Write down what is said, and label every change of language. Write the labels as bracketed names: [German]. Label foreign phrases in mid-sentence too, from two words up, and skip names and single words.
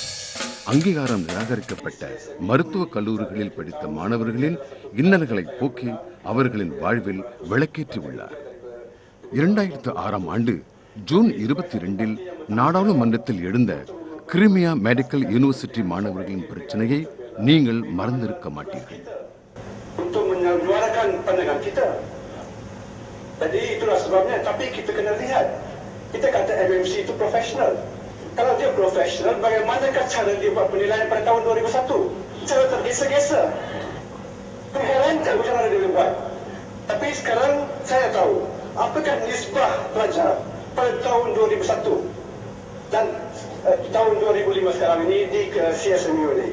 [Tamil] அங்கீகாரம் நிராகரிக்கப்பட்ட மருத்துவக் கல்லூரிகளில் படித்த மாணவர்களின் இன்னல்களை போக்கி அவர்களின் வாழ்வில் விளக்கேற்றி உள்ளார். 2006ஆம் ஆண்டு ஜூன் 22 நாடாளுமன்றத்தில் எழுந்த கிரிமியா மெடிக்கல் யூனிவர்சிட்டி மாணவர்களின் பிரச்சனையை நீங்கள் மறந்திருக்க மாட்டீர்கள். [Malay] Untuk menyuarakan pandangan kita. Jadi itulah sebabnya, tapi kita kena lihat. Kita kata MMC itu profesional. Kalau dia profesional, bagaimanakah cara dia buat penilaian pada tahun 2001? Cara tergesa-gesa. Mengherankan macam mana dia buat. Tapi sekarang saya tahu apakah nisbah pelajar pada tahun 2001 dan tahun 2005 sekarang ini di CSMU ini.